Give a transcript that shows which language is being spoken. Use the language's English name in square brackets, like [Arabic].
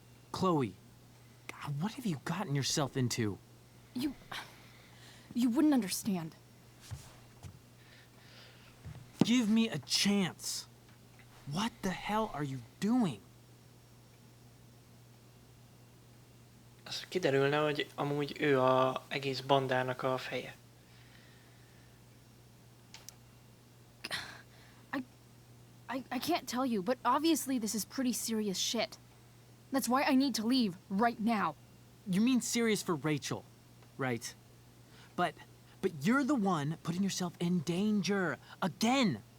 [English] Chloe, God, what have you gotten yourself into? You wouldn't understand. Give me a chance. What the hell are you doing? [Hungarian] Az kiderülne, hogy amúgy ő az egész bandának a feje. [English] I can't tell you, but obviously this is pretty serious shit. That's why I need to leave right now. You mean serious for Rachel, right? But you're the one putting yourself in danger again.